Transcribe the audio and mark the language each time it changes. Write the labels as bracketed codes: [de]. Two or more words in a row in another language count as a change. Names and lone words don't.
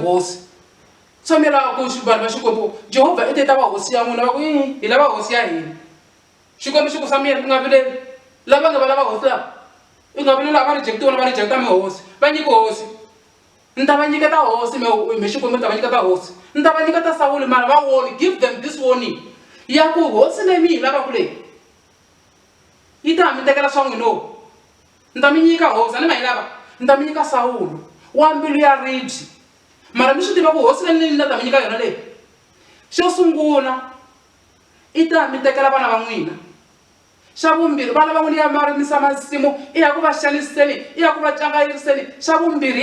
[ts] tihosi so mi lava ku vanhu va Xikwembu Jehovha i te ta va hosi ya n'wina va ku hi lava hosi ya hina Xikwembu xi ku Samuele ku nga vileli lava nga va lava hosi lava i nga vileli lava va rejectiwa na va rejecta mi hosi va nyiki hosi ni ta va nyiketa hosi mi Xikwembu ni ta va nyiketa hosi ni ta va nyiketa Sawule mara va warning [en] give them this warning [ts] ya ku hosi leyi mi hi lavaku leyi yi ta mi tekela swa n'wino ni ta mi nyika hosi a ni ma yi lava ni ta mi nyika Sawulu wa mbilu ya ribye mara mi swi tiva ku hosi leyi ni ta mi nyika yona leyi xo sungula i ta mi tekela vana va n'wina xa vumbirhi vana va n'wina ya ma rimisa masimu i ya ku va xaniseni i ya ku va cangayiriseni xa vumbirhi